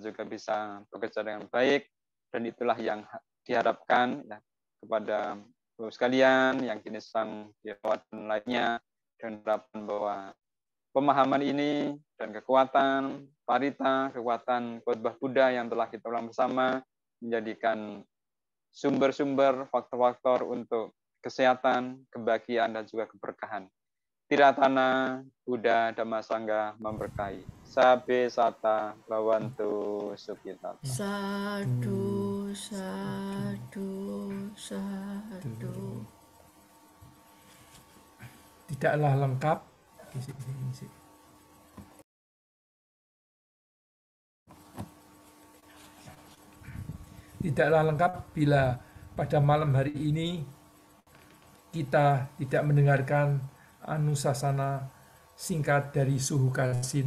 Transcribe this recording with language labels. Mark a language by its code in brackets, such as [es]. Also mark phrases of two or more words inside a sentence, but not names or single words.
[id] juga bisa bekerja dengan baik dan itulah yang diharapkan ya, kepada Bapak sekalian yang kini sedang dirawat dan lainnya dan harapan bahwa pemahaman ini dan kekuatan parita, kekuatan khotbah Buddha yang telah kita ulang bersama menjadikan sumber-sumber faktor-faktor untuk kesehatan, kebahagiaan, dan juga keberkahan. Tiratana Buddha Dhamma Sangha memberkahi. [pi] Sabe sata bawantu sukhita. Sadu, sadu, sadu. [id] Tidaklah lengkap. Tidaklah lengkap bila pada malam hari ini kita tidak mendengarkan anusasana singkat dari Suhu Kasin.